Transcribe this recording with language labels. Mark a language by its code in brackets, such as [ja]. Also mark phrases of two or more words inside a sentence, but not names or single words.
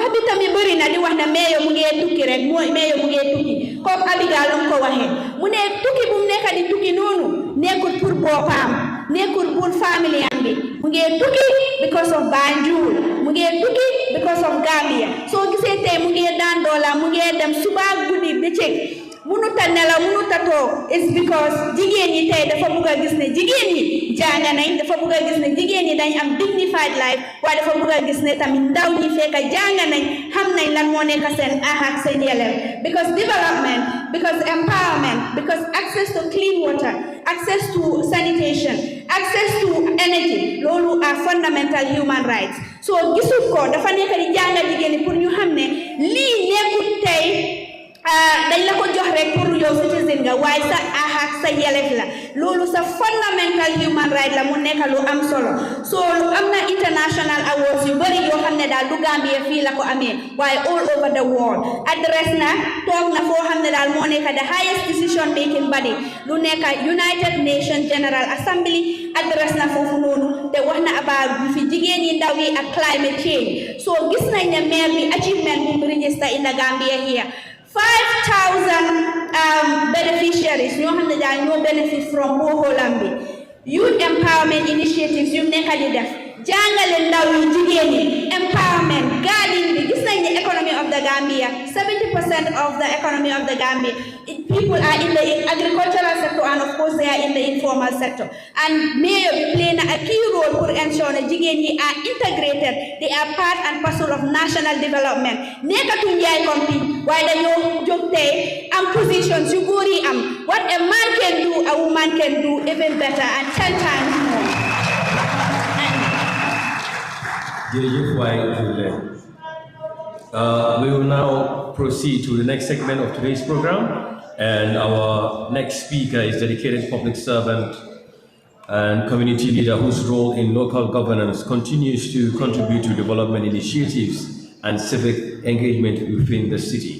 [wo] bi tamit bëri na di wax ne mayor mu ngee tukki rek mooy mayor mu ngee tukki comme Abigail lu ko waxee mu ne tukki bu mu nekk di tukki noonu nekkut pour boppam nekkut [fr] pour famille [wo] am bi mu ngee tukki [en] because of Banjul [wo] mu ngee tukki [en] because of Gambia [wo] soo gisee tey mu ngee daan doola mu ngee dem suba guddi bëccëg munuta nelaw munuta toog is because jigéen ñi tey dafa bugg a gis ne jigéen ñi jàng nañ dafa bugg a gis ne jigéen ñi dañ am [en] dignified life [wo] waaye dafa bugg a gis ne tamit ndaw ñi fekk jàng nañ xam nañ lan moo nekk seen ak seen yelleef [en] because development because empowerment because access to clean water access to sanitation access to energy [wo] loolu [en] are fundamental human rights [wo] so gisul ko dafa nekk di jàngal jigéen ñi pour ñu xam ne lii nekkul tey dañ la ko jox rek pour yow citizen nga waaye sa ak sa yelef la loolu sa [en] fundamental human right [wo] la mu nekk lu am solo so lu am na [en] international awards [wo] yu bëri yoo xam ne daal du Gambia fii la ko amee waaye [en] all over the world [wo] adresse na toog na foo xam ne daal moo nekk [en] the highest decision making body [wo] lu nekk United Nations General Assembly adresse na foofu noonu te wax na about fi jigéen yi ndaw yi ak [en] climate change [wo] so gis nañ ne maire bi achievement bu mu [en] register in the Gambia here [wo] 5,000 beneficiaries ñoo xam ne daal ñoo [en] benefit from [wo] booxoolam bi [en] youth empowerment initiatives [wo] yu nekk di def jàngale ndaw yi jigéen yi [en] empowerment gardening [wo] bi gis nañ ne [en] economy of the Gambia 70% of the economy of the Gambia people are in the agricultural sector and of course they are in the informal sector and mayor bi play na a key role pour ensure [wo] ne jigéen yi [en] are integrated they are part and parcel of national development [wo] nekkatuñ yaay compagnie waaye dañoo jóg tey am positions yu góor yi am [en] what a man can do a woman can do even better and 10 times more. We will now proceed to the next segment of today's program. And our next speaker is dedicated public servant and community leader whose role in local governance continues to contribute to development initiatives and civic engagement within the city.